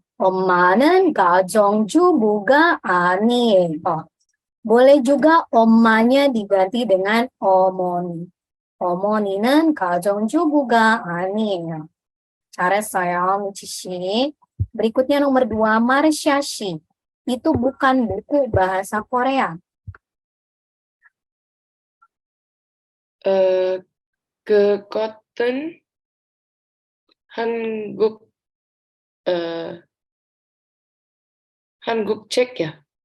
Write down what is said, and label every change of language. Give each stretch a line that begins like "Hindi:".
Korean: 엄마는 가정주부가 아니에요.
Indonesian: Boleh juga 엄마nya diganti dengan 어머니.
Korean: 어머니는 가정주부가 아니에요. 잘했어요, 미치씨.
Indonesian: Berikutnya nomor 2, 마르샤씨. Itu bukan buku bahasa Korea.
Korean: 그것은 한국 한국 책이야.